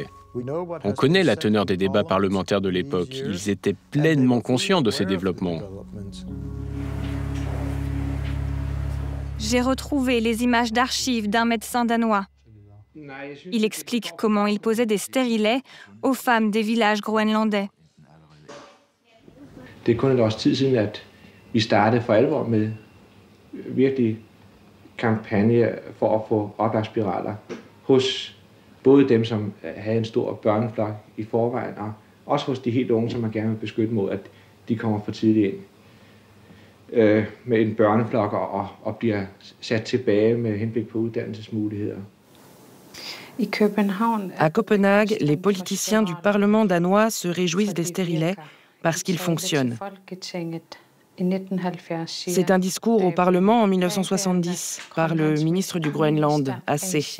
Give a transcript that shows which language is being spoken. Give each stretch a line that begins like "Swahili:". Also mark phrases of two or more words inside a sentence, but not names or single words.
French: On connaît la teneur des débats parlementaires de l'époque. Ils étaient pleinement conscients de ces développements. J'ai retrouvé les images d'archives d'un médecin danois. Il explique comment il posait des stérilets aux femmes des villages groenlandais.
Danish: Det er kun et års tid siden, at vi startede for alvor med virkelig kampagne for at få oplagspiraler hos både dem, som havde en stor børneflok i forvejen, og også hos de helt unge, som man gerne vil beskytte mod, at de kommer for tidligt ind med en børneflok og bliver sat tilbage med henblik på uddannelsesmuligheder.
French: À Copenhague, les politiciens du Parlement danois se réjouissent des stérilets parce qu'ils fonctionnent. C'est un discours au Parlement en 1970 par le ministre du Groenland, AC.